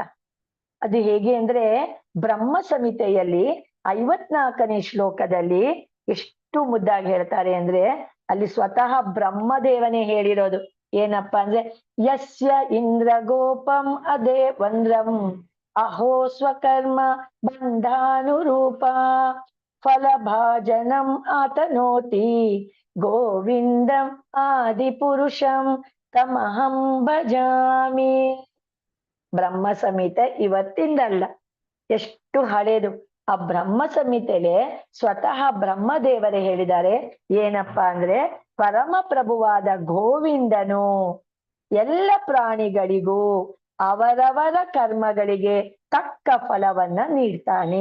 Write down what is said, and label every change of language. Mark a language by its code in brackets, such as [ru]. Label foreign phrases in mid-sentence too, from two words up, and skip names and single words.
[kn] ಅದು ಹೇಗೆ ಅಂದ್ರೆ, ಬ್ರಹ್ಮ ಸಂಹಿತೆಯಲ್ಲಿ 54ನೇ ಶ್ಲೋಕದಲ್ಲಿ ಎಷ್ಟು ಮುದ್ದಾಗಿ ಹೇಳ್ತಾರೆ ಅಂದ್ರೆ, ಅಲ್ಲಿ ಸ್ವತಃ ಬ್ರಹ್ಮದೇವನೇ ಹೇಳಿರೋದು ಏನಪ್ಪ ಅಂದ್ರೆ, [sa] ಯಸ್ಯ ಇಂದ್ರ ಗೋಪಂ ಅದೇ ವಂದ್ರಂ ಅಹೋ ಸ್ವಕರ್ಮ ಬಂಧಾನುರೂಪ ಫಲಭಾಜನಂ ಆತನೋತಿ ಗೋವಿಂದಂ ಆದಿಪುರುಷಂ ತಮಹಂ ಭಜಾಮಿ. [kn] ಬ್ರಹ್ಮ ಸಂಹಿತೆ ಇವತ್ತಿಂದಲ್ಲ, ಎಷ್ಟು ಹಳೇದು. ಆ ಬ್ರಹ್ಮ ಸಂಹಿತೆಲೆ ಸ್ವತಃ ಬ್ರಹ್ಮದೇವರೇ ಹೇಳಿದ್ದಾರೆ ಏನಪ್ಪಾ ಅಂದ್ರೆ, ಪರಮ ಪ್ರಭುವಾದ ಗೋವಿಂದನು ಎಲ್ಲ ಪ್ರಾಣಿಗಳಿಗೂ ಅವರವರ ಕರ್ಮಗಳಿಗೆ ತಕ್ಕ ಫಲವನ್ನ ನೀಡ್ತಾನೆ.